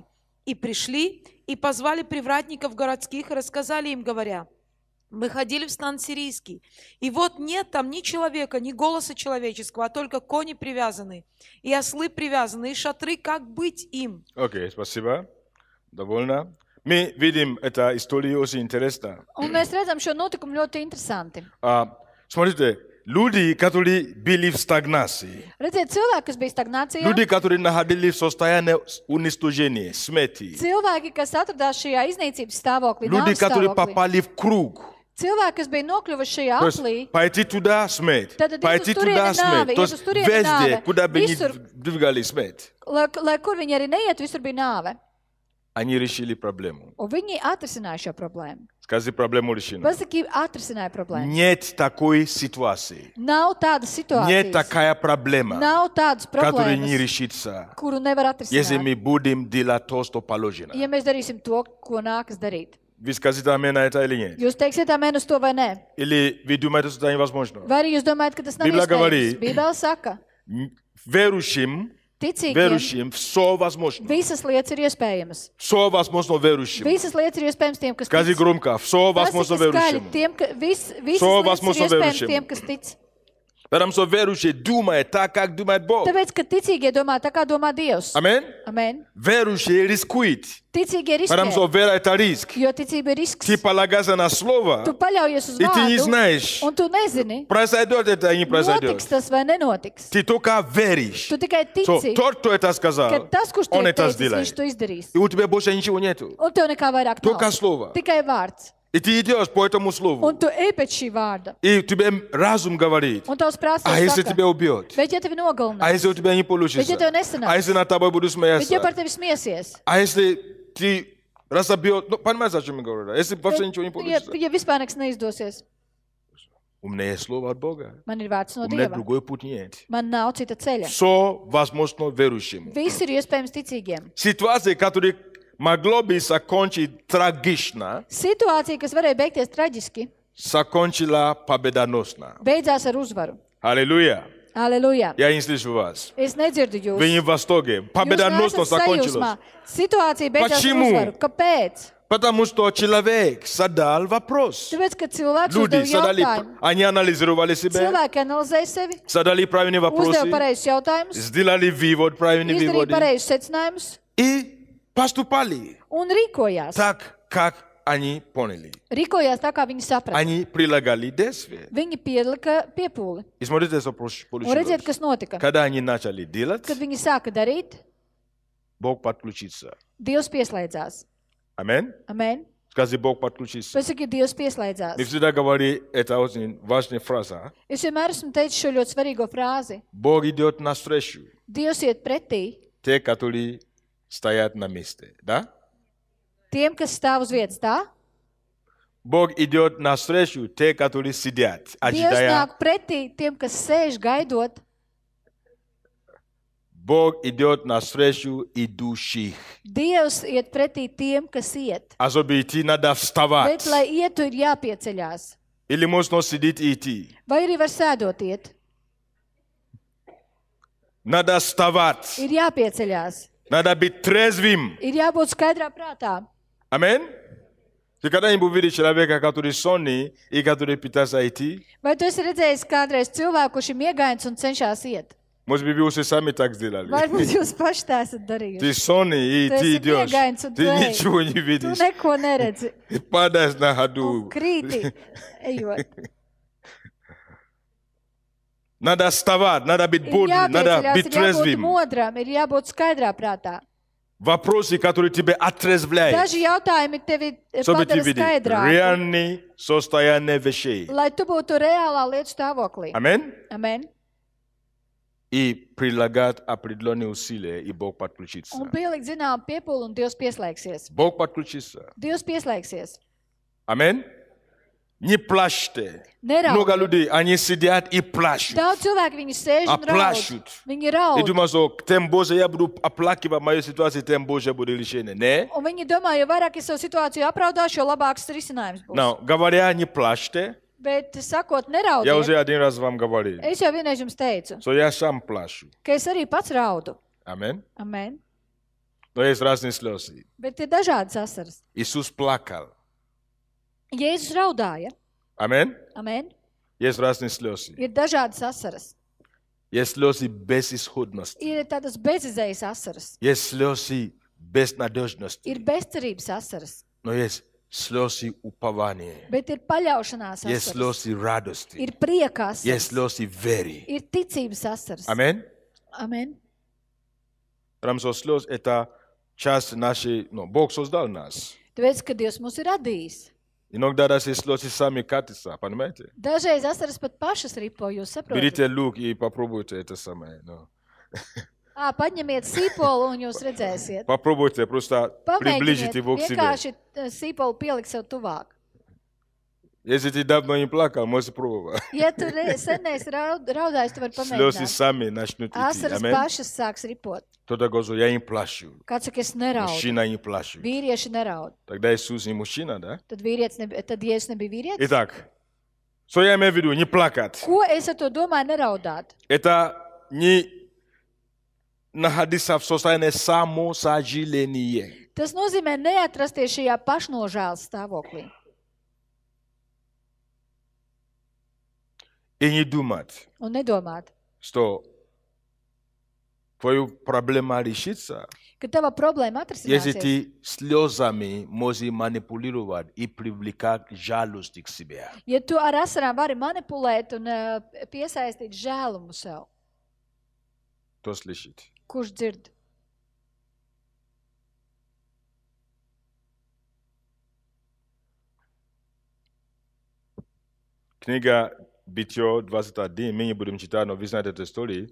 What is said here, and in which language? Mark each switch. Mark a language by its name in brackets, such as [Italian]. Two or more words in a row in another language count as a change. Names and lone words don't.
[Russian] И пришли, и позвали привратников городских, и рассказали им, говоря: мы ходили в стан сирийский, и вот нет там ни человека, ни голоса человеческого, а только кони привязаны, и ослы привязаны, и шатры, как быть им? Окей, спасибо. Довольно. Мы видим эту историю очень интересно. [Latvian] Un mēs redzam šo notikumu ļoti interesanti. [Russian] Смотрите, люди, которые были в стагнации, [Latvian] Redziet, cilvēki, kas bija stagnācijā, [Russian] люди, которые находились в состоянии уничтожения, смерти, [Latvian] cilvēki, kas atradās šajā iznīcības stāvoklī, [Russian] люди, [Latvian] nāves [Russian] которые [Latvian] stāvoklī, [Russian] попали в круг. [Latvian] cilvēki, kas bija nokļuvuši šajā [Russian] То есть [Latvian] aplī, [Russian] пойти туда смерть, [Latvian] Tad [Russian] пойти [Latvian] iet uz turieni [Russian] туда смерть. [Latvian] nāve, [Russian] То [Latvian] iet uz [Russian] есть [Latvian] turieni [Russian] везде, [Latvian] nāve, [Russian] куда бы ни [Latvian] visur. [Russian] двигали смерть, [Latvian] lai kur viņi arī neiet, visur bija nāve. [Russian] они решили проблему. [Latvian] Un viņi atrisināja šo problēmu. [Russian] Скажи, проблему решена. [Latvian] Pasaki, atrisināja problēmu. [Russian] Нет такой ситуации. [Latvian] Nav tādas [Russian] Нет [Latvian] situācijas, [Russian] такая проблема, [Latvian] nav tādas [Russian] которая не [Latvian] problēmas, [Russian] решится, [Latvian] kuru nevar [Russian] если [Latvian] atrisināt. [Russian] мы будем делать то, что положено. [Latvian] Ja mēs darīsim to, ko nākas darīt. [Russian] Вы скажите амен на это или нет? [Latvian] Jūs teiksiet amen uz to vai nē? [Russian] Или вы думаете, что это невозможно? [Latvian] Vai arī jūs domājat, ka tas nav Bībele iespējams? [Russian] говорит, [Latvian] Bībele saka, [Russian] Верующим, [Latvian] ticīgiem [Russian] верующим все возможно. [Latvian] visas lietas ir iespējamas. [Russian] Все возможно верующим. [Latvian] Visas lietas ir iespējams tiem, kas [Russian] Скажи [Latvian] tic. [Russian] громко, все возможно [Latvian] Pasaki skaļi [Russian] верующим. [Latvian] tiem, ka visas [Russian] Все [Latvian] lietas [Russian] возможно [Latvian] ir iespējams [Russian] верующим. [Latvian] tiem, kas tic. [Russian] Потому что верующий думает так, как думает Бог. [Latvian] Tāpēc, ka ticīgie domā tā, kā domā Dievs. Amen? Amen. [Russian] Верующий рискует. [Latvian] Ticīgie [Russian] Потому что [Latvian] riskē, [Russian] вера это риск. [Latvian] jo ticība ir risks. [Russian] Ты полагаешься на слово, [Latvian] Tu paļaujies uz [Russian] и ты не [Latvian] vārdu, [Russian] знаешь, [Latvian] un tu nezini, [Russian] произойдет это или не произойдет. [Latvian] notiks tas vai nenotiks. [Russian] Ты только веришь. [Latvian] Tu tikai So, tici, [Russian] тот, кто это [Latvian] ka [Russian] сказал, [Latvian] tas, kurš to [Russian] он [Latvian] ir [Russian] это [Latvian] teicis, viņš [Russian] сделает. [Latvian] to izdarīs. [Russian] И у тебя больше ничего нету. [Latvian] Un tev nekā vairāk [Russian] Только [Latvian] nav. [Russian] слово. [Latvian] Tikai vārds. [Russian] И ты идешь по этому слову. [Latvian] Un tu ej pēc šī vārda. [Russian] И тебе разум говорит, [Latvian] Un tavs prāts [Russian] а если [Latvian] saka, [Russian] тебя убьет? [Latvian] bet ja tevi [Russian] А [Latvian] nogalinās, [Russian] если у тебя не [Latvian] bet [Russian] получится? [Latvian] ja tev nesanāks, [Russian] А если над тобой будут [Latvian] bet ja par [Russian] смеяться? [Latvian] tevi smiesies, [Russian] А если ты разобьет? Ну, понимаешь, о чем я говорю? Если вообще ничего не [Latvian] ja, [Russian] получится. [Latvian] ja vispār nekas neizdosies, [Russian] У меня есть слово от Бога. [Latvian] man ir vārds no [Russian] У меня [Latvian] Dieva. [Russian] другой путь нет. [Latvian] Man nav cita ceļa. [Russian] Все возможно верующему. [Latvian] Viss ir iespējams ticīgiem. [Russian] Ситуация, которая могло бы закончить трагично, [Latvian] Situācija, kas varēja beigties traģiski, [Russian] закончила победоносно. [Latvian] beidzās ar uzvaru. [Russian] Аллилуйя. [Latvian] Aleluja! [Russian] Я не слышу вас. [Latvian] Es nedzirdu jūs. [Russian] Вы не в восторге. [Latvian] Jūs [Russian] Победоносно [Latvian] neesat sajūsmā. [Russian] закончилось. [Latvian] Situācija beidzās ar [Russian] Почему? [Latvian] uzvaru. Kāpēc? [Russian] Потому что человек задал вопрос. [Latvian] Tāpēc, ka cilvēks [Russian] Люди [Latvian] uzdeva [Russian] задали, [Latvian] jautājumu. [Russian] они анализировали себя, [Latvian] Cilvēki analizēja sevi, [Russian] задали правильные [Latvian] uzdeva [Russian] вопросы, [Latvian] pareizus jautājumus, [Russian] сделали вывод, правильный [Latvian] izdarīja [Russian] вывод [Latvian] pareizus secinājumus [Russian] и поступали [Latvian] un rīkojās. [Russian] так, как они поняли. [Latvian] Rīkojās tā, kā viņi saprata. [Russian] Они прилагали действия. [Latvian] Viņi pielika piepūli. [Russian] И смотрите, что [Latvian] Un redziet, [Russian] получилось. [Latvian] kas notika. [Russian] Когда они начали делать, [Latvian] Kad viņi sāka darīt, [Russian] Бог подключится. [Latvian] Dievs pieslēdzās. [Russian] Аминь. [Latvian] Amen. [Russian] Скажи, Бог подключится. [Latvian] Pasaki, Dievs [Russian] Мы [Latvian] pieslēdzās. [Russian] всегда говорим, это очень важная фраза. [Latvian] Es vienmēr esmu teicis šo ļoti svarīgo frāzi. [Russian] Бог идет навстречу. [Latvian] Dievs iet pretī [Russian] Те, которые стоят на месте. Да? [Latvian] tiem, kas stāv uz vietas, tā? [Russian] Бог идет навстречу те, которые сидят, [Latvian] Dievs [Russian] ожидая. [Latvian] nāk pretī tiem, kas sēž gaidot. [Russian] Бог идет навстречу идущих. [Latvian] Dievs iet pretī tiem, kas iet. [Russian] А чтобы идти, надо вставать. [Latvian] Bet, lai ietu, ir jāpieceļās. [Russian] Или можно сидеть и идти. [Latvian] Vai arī var sēdot iet? [Russian] Надо вставать. [Latvian] Ir jāpieceļās. [Russian] Надо быть трезвым. [Latvian] Ir jābūt skaidrā prātā. [Russian] Аминь. Ты когда-нибудь видел человека, который сонный и который пытается идти? [Latvian] Vai tu esi redzējis kādreiz cilvēku, kurš ir miegains un cenšas iet? [Russian] Может быть, вы уже сами так сделали. [Latvian] Varbūt jūs paši tā esat darījuši. [Russian] Ты сонный и [Latvian] Tu [Russian] ты [Latvian] esi [Russian] идешь. [Latvian] miegains un tu [Russian] Ты [Latvian] ej. [Russian] ничего не [Latvian] Tu [Russian] видишь. [Latvian] neko neredzi. [Russian] И падаешь на [Latvian] Un [Russian] ходу. [Latvian] krīti, ejot. [Russian] Надо вставать, надо быть [Latvian] Ir [Russian] бодрым, надо [Latvian] jāpieceļās, [Russian] быть [Latvian] ir jābūt [Russian] трезвым. [Latvian] modram, ir jābūt skaidrā prātā. [Russian] Вопросы, которые тебя отрезвляют, [Latvian] Daži jautājumi tevi [Russian] чтобы ты [Latvian] padara [Russian] видел [Latvian] skaidrāku, [Russian] реальное состояние вещей. [Latvian] lai tu būtu reālā lietu stāvoklī. [Russian] Аминь. [Latvian] Amen. [Russian] И прилагать определенные усилия, и Бог подключится. [Latvian] Un pielikt zinām piepūli un Dievs pieslēgsies. [Russian] Бог подключится. [Latvian] Dievs pieslēgsies. [Russian] Аминь. не плачьте. [Latvian] Neraudiet. [Russian] Много людей, они сидят и плачут. [Latvian] Daudz cilvēku viņi sēž un raud. [Russian] Оплачут. [Latvian] Viņi [Russian] И [Latvian] raud. [Russian] думают, что тем больше я буду оплакивать мою ситуацию, тем больше будет решение. Не? [Latvian] Un viņi domā, jo vairāk es savu situāciju apraudāšu, jo labāks risinājums būs. [Russian] Но, говоря, не плачьте, [Latvian] Bet sakot, [Russian] я [Latvian] neraudiet. [Russian] уже один раз вам говорил, [Latvian] Es jau vienreiz jums teicu, [Russian] что я сам плачу. [Latvian] ka es arī pats raudu. [Russian] Аминь. [Latvian] Amen. [Russian] Но есть разные слезы. [Latvian] Bet ir dažādas asaras. [Russian] Иисус плакал. [Latvian] Jēzus raudāja. [Russian] Аминь. [Latvian] Amen. [Russian] Есть разные слезы. [Latvian] Ir dažādas asaras. [Russian] Есть слезы безысходности. [Latvian] Ir tādas bezizējas asaras. [Russian] Есть слезы безнадежности. [Latvian] Ir bezcerības asaras. [Russian] Но есть слезы упования. [Latvian] Bet ir paļaušanās [Russian] Есть [Latvian] asaras. [Russian] слезы радости. [Latvian] Ir prieka [Russian] Есть [Latvian] asaras. [Russian] слезы веры. [Latvian] Ir ticības asaras. [Russian] Аминь. [Latvian] Amen. [Russian] Потому что слез – это часть нашей... Бог создал нас. [Latvian] Tāpēc, ka Dievs mūs ir radījis. [Russian] Иногда даже слезы сами катятся, понимаете? [Latvian] Dažreiz asaras pat pašas ripo, jūs saprotat? [Russian] Берите лук и попробуйте это самое. [Latvian] Paņemiet sīpolu un jūs redzēsiet. [Russian] Попробуйте просто приблизить [Latvian] Pamēģiniet [Russian] его к себе. [Latvian] vienkārši sīpolu pielikt sev tuvāk. [Russian] Если ты давно не плакал, можешь пробовать. [Latvian] Ja tu sen neesi raudājis, tu vari [Russian] Слезы [Latvian] pamēģināt. [Russian] сами начнут идти. [Latvian] Asaras [Russian] Аминь. [Latvian] pašas sāks ripot. [Russian] Кто-то говорит, я не плачу. [Latvian] Kāds saka, es neraudu. [Russian] Мужчина не плачет. [Latvian] Vīrieši neraud. [Russian] Тогда Иисус не мужчина, да? [Latvian] Tad Jēzus nebija vīrietis? [Russian] Итак, что я имею в виду? Не плакать. [Latvian] Ko es ar to domāju neraudāt? [Russian] Это не находиться в состоянии самосожаления. [Latvian] Tas nozīmē neatrasties šajā pašnožēlas stāvoklī. [Russian] И не думать, [Latvian] Un nedomāt, [Russian] что твоя проблема решится, [Latvian] ka tava problēma [Russian] если [Latvian] atrisināsies. [Russian] ты слезами можешь манипулировать и привлекать жалость к себе. [Latvian] Ja tu ar asarām vari manipulēt un piesaistīt žēlumu sev, [Russian] Кто слышит? [Latvian] kurš dzird? [Russian] Книга Битье 21, мы не будем читать, но вы знаете эту историю.